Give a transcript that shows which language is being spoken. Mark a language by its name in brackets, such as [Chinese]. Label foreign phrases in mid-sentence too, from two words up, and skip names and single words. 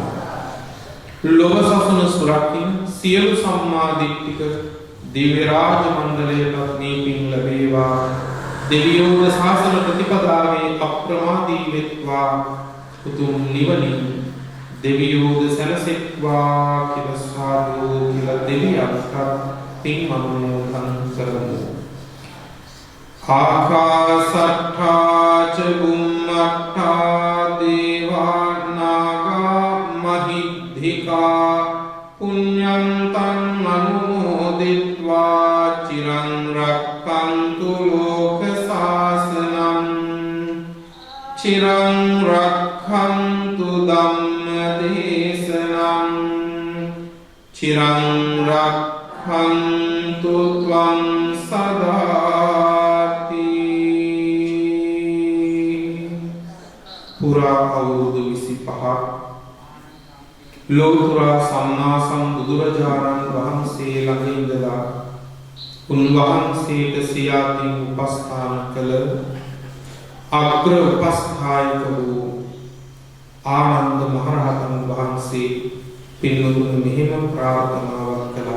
[Sinhala] ලෝක සසුන සුරකින් සියලු සම්මා දිට්ඨික දිව්‍ය රාජ මණ්ඩලයටත් මේ පින් ලැබේවා. දෙවියෝද ශාසන ප්‍රතිපදාවේ අප්‍රමාදී වෙත්වා උතුම් නිවනින් දෙවියෝද සැනසෙත්වා කියලා සාදු කියලා දෙවියන්ට පින් මනෝමෝදන් කරමු. [Pali] ආකාසට්ඨා ච බුම්මට්ඨා දේවා නාග මහිද්దికා පුඤ්ඤන්තං අනුමෝදිත්වා චිරං රක්ඛන්තු ලෝක සාසනං චිරං රක්ඛන්තු ධම්ම දේශනං චිරං රක්ඛන්තු ත්වං සදාති [Sinhala] පුරා අවුරුදු 25ක් ලෝතුරා සම්මා සම්බුදුරජාණන් වහන්සේ ළඟ ඉඳලා උන්වහන්සේට සියාතින් උපස්ථාන කළ අග්‍ර උපස්ථායක වූ ආනන්ද මහරහතන් වහන්සේ පින්වතුන් මෙහෙම ප්‍රාර්ථනාවක් කළා.